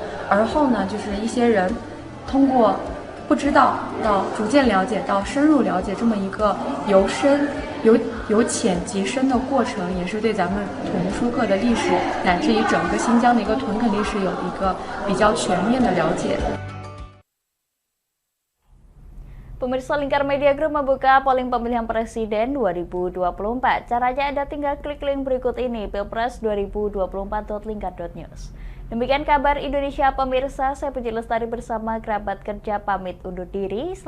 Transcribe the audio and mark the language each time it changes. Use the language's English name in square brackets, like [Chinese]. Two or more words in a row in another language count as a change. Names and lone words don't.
[Chinese] 而后呢，就是一些人通过不知道到逐渐了解到深入了解这么一个由浅及深的过程，也是对咱们土木书克的历史乃至于整个新疆的一个屯垦历史有一个比较全面的了解。 [Indonesian] Pemirsa, Lingkar Media Group membuka polling pemilihan presiden 2024. Caranya Anda tinggal klik link berikut ini, pilpres2024.lingkar.news. Demikian kabar Indonesia pemirsa, saya Puji Lestari bersama kerabat kerja pamit undur diri.